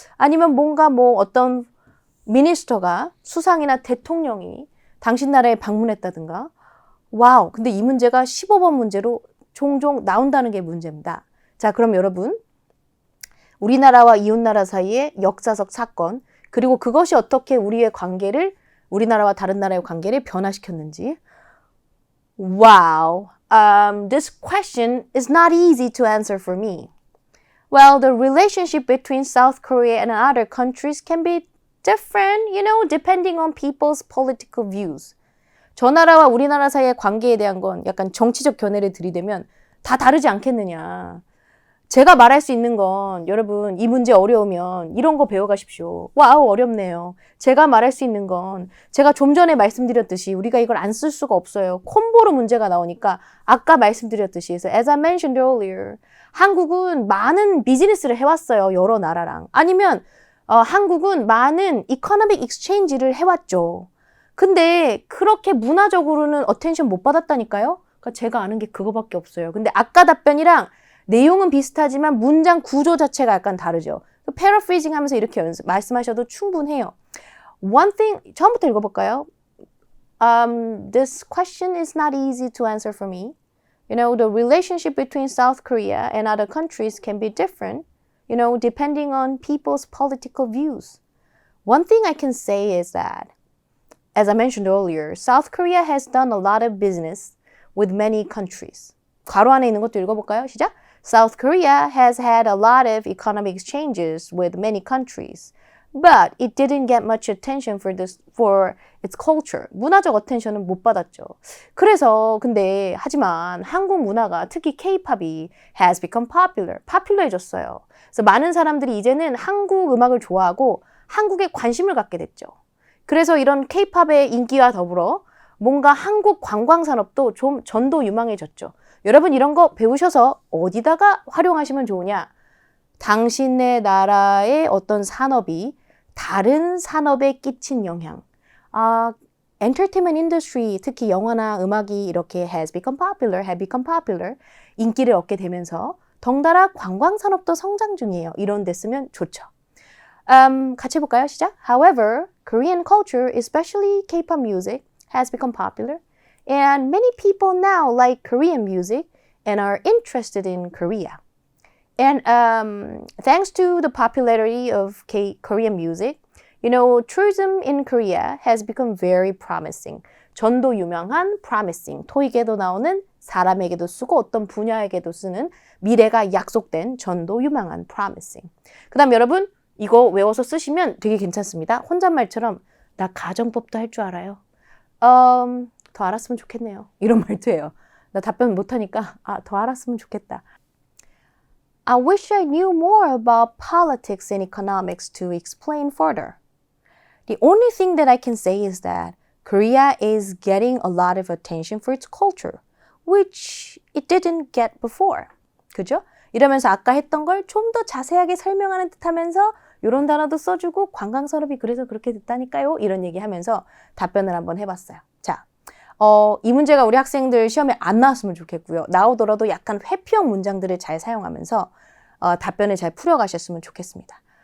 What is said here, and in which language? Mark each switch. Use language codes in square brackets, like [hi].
[ko] 아니면 뭔가 뭐 어떤 미니스터가 수상이나 대통령이 당신 나라에 방문했다든가. 와우, 근데 이 문제가 15번 문제로 종종 나온다는 게 문제입니다. 자, 그럼 여러분, 우리나라와 이웃나라 사이의 역사적 사건, 그리고 그것이 어떻게 우리의 관계를, 우리나라와 다른 나라의 관계를 변화시켰는지. [en] Wow, this question is not easy to answer for me. Well, the relationship between South Korea and other countries can be different, depending on people's political views. [ko] 저 나라와 우리나라 사이의 관계에 대한 건 약간 정치적 견해를 들이대면 다 다르지 않겠느냐. 제가 말할 수 있는 건 여러분 이 문제 어려우면 이런 거 배워가십시오. 와우 어렵네요. 제가 말할 수 있는 건 제가 좀 전에 말씀드렸듯이 우리가 이걸 안 쓸 수가 없어요. 콤보로 문제가 나오니까 아까 말씀드렸듯이 그래서 [en] as I mentioned earlier [ko] 한국은 많은 비즈니스를 해왔어요. 여러 나라랑. 아니면 한국은 많은 [en] economic exchange [ko] 를 해왔죠. 근데 그렇게 문화적으로는 어텐션 못 받았다니까요? 그러니까 제가 아는 게 그거밖에 없어요. 근데 아까 답변이랑 내용은 비슷하지만 문장 구조 자체가 약간 다르죠. 패러프리징 하면서 이렇게 말씀하셔도 충분해요. One thing, 처음부터 읽어볼까요? [en] This question is not easy to answer for me. The relationship between South Korea and other countries can be different, depending on people's political views. One thing I can say is that as I mentioned earlier, South Korea has done a lot of business with many countries. [ko] 괄호 안에 있는 것도 읽어볼까요? 시작! [en] South Korea has had a lot of economic exchanges with many countries, but it didn't get much attention for its culture. [ko] 문화적 어텐션은 못 받았죠. 그래서 하지만 한국 문화가 특히 K-팝이 [en] has become popular [ko] 해졌어요. 그래서 많은 사람들이 이제는 한국 음악을 좋아하고 한국에 관심을 갖게 됐죠. 그래서 이런 K-팝의 인기와 더불어 뭔가 한국 관광산업도 좀 전도 유망해졌죠. 여러분 이런 거 배우셔서 어디다가 활용하시면 좋으냐? 당신네 나라의 어떤 산업이 다른 산업에 끼친 영향. entertainment industry, 특히 영화나 음악이 이렇게 [en] have become popular, [ko] 인기를 얻게 되면서 덩달아 관광산업도 성장 중이에요. 이런 데 쓰면 좋죠. 같이 해볼까요? 시작. [en] However, Korean culture, especially K-pop music, has become popular, and many people now like Korean music and are interested in Korea. And thanks to the popularity of Korean music, you know, tourism in Korea has become very promising. [ko] 전도 유명한 promising. 토익에도 나오는 사람에게도 쓰고 어떤 분야에게도 쓰는 미래가 약속된 전도 유망한 promising. 그 다음 여러분 이거 외워서 쓰시면 되게 괜찮습니다. 혼잣말처럼 나 가정법도 할 줄 알아요. 더 알았으면 좋겠네요. 이런 말도예요. 나 답변 못하니까 더 알았으면 좋겠다. [en] I wish I knew more about politics and economics to explain further. The only thing that I can say is that Korea is getting a lot of attention for its culture, which it didn't get before. [ko] 그죠? 이러면서 아까 했던 걸 좀 더 자세하게 설명하는 듯 하면서 이런 단어도 써주고 관광산업이 그래서 그렇게 됐다니까요. 이런 얘기 하면서 답변을 한번 해봤어요. 자, 이 문제가 우리 학생들 시험에 안 나왔으면 좋겠고요. 나오더라도 약간 회피형 문장들을 잘 사용하면서 답변을 잘 풀어가셨으면 좋겠습니다.